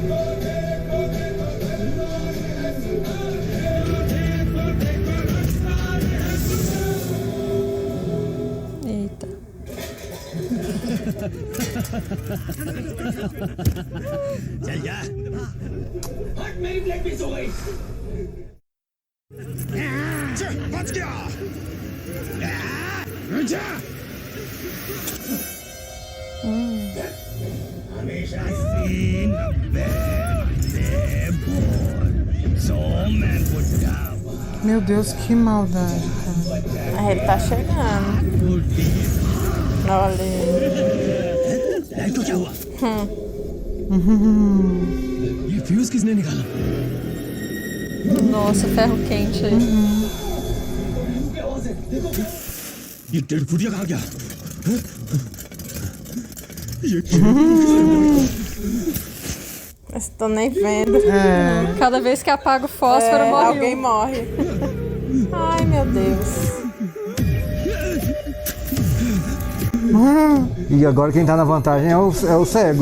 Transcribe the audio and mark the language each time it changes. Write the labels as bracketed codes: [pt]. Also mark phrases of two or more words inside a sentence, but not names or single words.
[pt] Eita. [hi] चल जा। हट, मेरी [en] blade miss [hi] हो गई। बच गया। जा। हमेशा सीन [pt] Meu Deus, que maldade, cara. Ele tá chegando. Olha. [hi] लाइट क्या हुआ? ये फ्यूज किसने निकाला? [pt] Nossa, ferro quente aí. [hi] ये डेढ़ फुटिया कहाँ गया? [pt] Estou nem vendo. Cada vez que apaga o fósforo, morre alguém morre. Ai, meu Deus. E agora quem tá na vantagem é o cego.